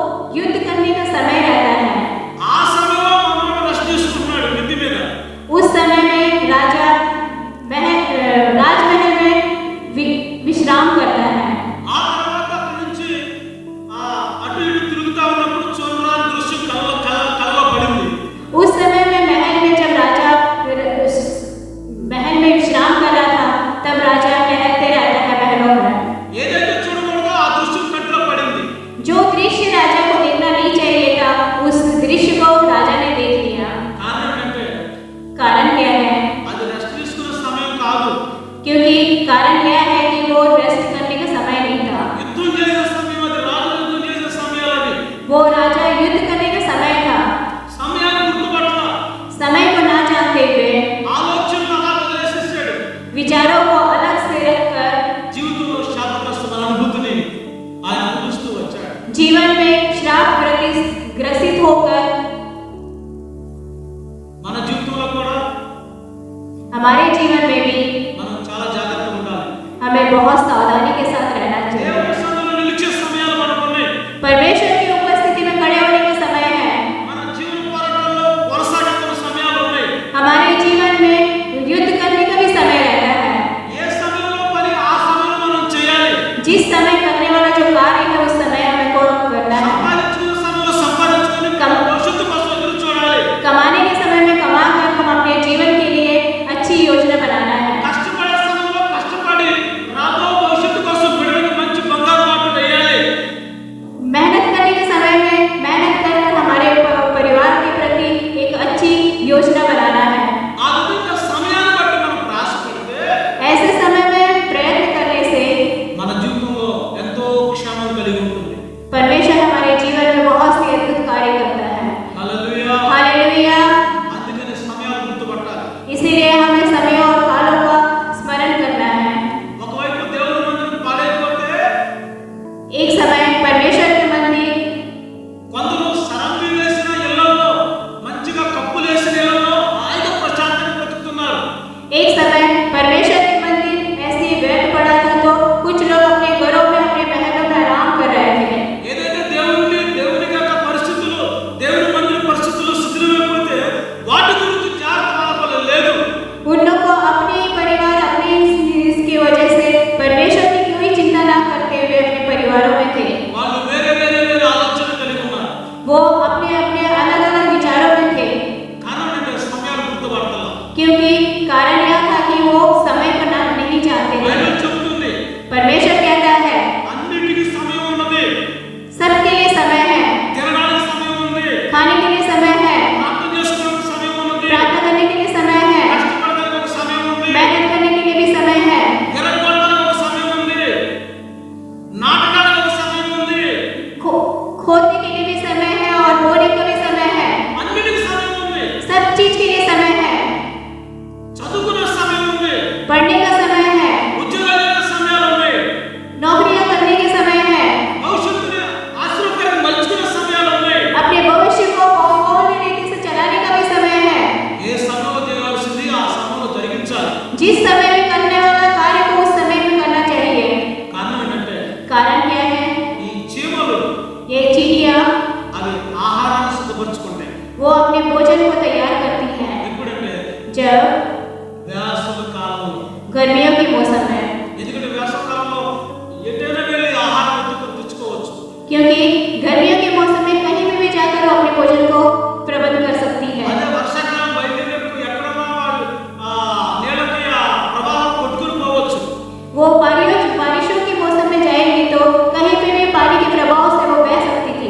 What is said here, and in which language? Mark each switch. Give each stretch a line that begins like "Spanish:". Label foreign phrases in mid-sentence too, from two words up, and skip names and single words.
Hindi: युद्ध करने का समय रहता है।
Telugu: ఆ సమయంలో మనోడు రెస్ట్ తీసుకుంటున్నాడు మిద్ది మీద.
Hindi: उस समय में राजा राजमहल में विश्राम करता है।
Telugu: ఆ తర్వాత అక్కడి నుంచి అటు ఇటు తిరుగుతా ఉన్నప్పుడు చూడరాని దృశ్యం కళ్ళలో పడింది.
Hindi: उस समय में महल में जब राजा महल में विश्राम कर रहा था, तब राजा टहलते रहता है महलों में।
Telugu: ఏదైతే చూడకూడదో ఆ దృశ్యం కంటిలో పడింది.
Hindi: जो दृश्य राजा को देखना नहीं चाहिए था, उस दृश्य को राजा ने देख लिया।
Telugu: కారణం ఏంటంటే
Hindi: कारण क्या है?
Telugu: అది రెస్ట్ తీసుకునే సమయం కాదు.
Hindi: क्योंकि कारण यह है कि वो रेस्ट करने का समय नहीं था।
Telugu: యుద్ధం చేసే సమయం అది, రాజు యుద్ధం చేసే సమయాలు అది.
Hindi: वो राजा युद्ध करने का समय था।
Telugu: సమయాన్ని గుర్తుపట్ల
Hindi: समय को ना जानते हुए
Telugu: ఆలోచనలు అలా వదిలేసేసాడు.
Hindi: विचारों को अलग से रखकर
Telugu: జీవితంలో శాపగ్రస్తమైన అనుభూతిని ఆయన అనుభవిస్తూ వచ్చాడు.
Hindi: जीवन में श्राप ग्रसित होकर
Telugu: మన జీవితంలో కూడా
Hindi: हमारे जीवन में भी
Telugu: మనం చాలా జాగ్రత్తగా ఉండాలి.
Hindi: हमें बहुत सावधानी के साथ रहना चाहिए।
Telugu: దేవుని సన్నిధిలో నిలిచే సమయాలు మనకు ఉన్నాయి.
Hindi: परमेश्वर की उपस्थिति में खड़े होने का समय है।
Telugu: మన జీవన పోరాటంలో కొనసాగుతున్న సమయాలు ఉన్నాయి.
Hindi: हमारे जीवन में युद्ध करने का भी समय रहता है।
Telugu: ఏ సమయంలో పని ఆ సమయంలో మనం చేయాలి.
Hindi: जिस समय करने वाला जो कार्य है, उस समय हमें को करना है।
Telugu: సంపాదించుకునే సమయంలో సంపాదించుకొని భవిష్యత్తు కోసం ఎదురు చూడాలి.
Hindi: कमाने के समय में कमा कर हम अपने जीवन के लिए अच्छी योजना बनाना है।
Telugu: కష్టపడే సమయంలో కష్టపడి రాబో భవిష్యత్తు కోసం బిడ్డలకు మంచి బంగారు మాట వేయాలి.
Hindi: मेहनत करने के समय में मेहनत कर हमारे परिवार के प्रति एक अच्छी योजना बनाना है।
Telugu: ఆ విధంగా సమయాన్ని బట్టి మనం ప్రయాసపడితే
Hindi: ऐसे समय में प्रयत्न करने से
Telugu: మన జీవితంలో ఎంతో క్షేమం కలిగి ఉంటుంది.
Hindi: परमेश्वर हमारे जीवन में बहुत सी अद्भुत कार्य करता है।
Telugu: హల్లెలూయా.
Hindi: हालेलुया।
Telugu: అందుకని సమయాలు గుర్తుపట్టాలి.
Hindi: इसीलिए हमें समय और कालों का स्मरण करना है।
Telugu: ఒకవైపు దేవుని మందిరం పాడైపోతే
Hindi: एक समय परमेश्वर के मंदिर,
Telugu: కొందరు సరంపి వేసిన ఇళ్లలో మంచిగా కప్పులేసిన ఇళ్లలో హాయిగా ప్రశాంతంగా బ్రతుకుతున్నారు.
Hindi: एक समय परमेश्वर के मंदिर ऐसे ही व्यर्थ पड़ा था, तो कुछ लोग अपने घरों में अपने महलों में आराम कर रहे थे।
Telugu: ఏదైతే దేవుని యొక్క పరిస్థితులు, దేవుని మందిర పరిస్థితులు శిథిలమైపోతే వాటి గురించి జాగ్రత్త ఆలోచన లేదు.
Hindi: उन लोग को अपने परिवार अपनी इसकी वजह से परमेश्वर की कोई चिंता ना करते हुए अपने परिवारों में थे।
Telugu: వాళ్ళు వేరే ఆలోచన కలిగి ఉన్నారు.
Hindi: वो अपने अपने अलग अलग विचारों में थे।
Telugu: కారణం ఏంటంటే సమయాలు గుర్తుపడతారు.
Hindi: क्योंकि कारण यह था कि वो समय को ना नहीं जानते थे।
Telugu: బైబిల్ చెబుతుంది
Hindi: परमेश्वर कहता है
Telugu: అన్నిటికీ సమయం ఉన్నది.
Hindi: सबके लिए समय है,
Telugu: తినడానికి సమయం ఉంది,
Hindi: खाने के लिए समय है,
Telugu: ప్రార్థన చేసుకోవడానికి సమయం ఉన్నది,
Hindi: प्रार्थना करने के लिए समय है,
Telugu: కష్టపడడానికి ఒక సమయం ఉంది,
Hindi: मेहनत करने के लिए भी समय है,
Telugu: ఎరగొట్టడానికి ఒక సమయం ఉంది, నాటకానికి ఒక సమయం ఉంది,
Hindi: खोदने के लिए भी समय है और बोने का भी समय है।
Telugu: అన్నిటికీ సమయం ఉంది.
Hindi: सब चीज के लिए समय है।
Telugu: చదువుకునే సమయం ఉంది,
Hindi: पढ़ने का समय है,
Telugu: ఉద్యోగాలు చేసే సమయాలు ఉన్నాయి,
Hindi: नौकरियां करने के समय है,
Telugu: భవిష్యత్తుని ఆశీర్వాదాన్ని మలుచుకునే సమయాలు ఉన్నాయి.
Hindi: अपने भविष्य को कौन रीति से चलाने का भी समय है।
Telugu: ఏ సమయంలో చేయాల్సింది ఆ సమయంలో జరిగించాలి.
Hindi: जिस समय में करने वाला कार्य को उस समय में करना चाहिए।
Telugu: కారణం ఏంటంటే
Hindi: कारण क्या है?
Telugu: ఈ చీమలు
Hindi: ये चिड़िया
Telugu: అవి ఆహారాన్ని సిద్ధపరచుకుంటాయి.
Hindi: वो अपने भोजन को तैयार करती है
Telugu: ఎప్పుడంటే
Hindi: जब
Telugu: వేసవి కాలంలో.
Hindi: गर्मियों के मौसम में,
Telugu: ఎందుకంటే వేసవి కాలంలో ఎటైనా వెళ్ళి ఆహారం తెచ్చుకోవచ్చు.
Hindi: क्योंकि गर्मियों के मौसम में कहीं भी जाकर वो अपने भोजन को प्रबंध कर सकती है।
Telugu: అదే వర్షాకాలం బయట ఎక్కడన్నా వాళ్ళు నీళ్ళకి ప్రవాహం కొట్టుకుని పోవచ్చు.
Hindi: वो बारिशों के मौसम में जाएगी तो कहीं पे भी पानी के प्रभाव से वो बह सकती थी।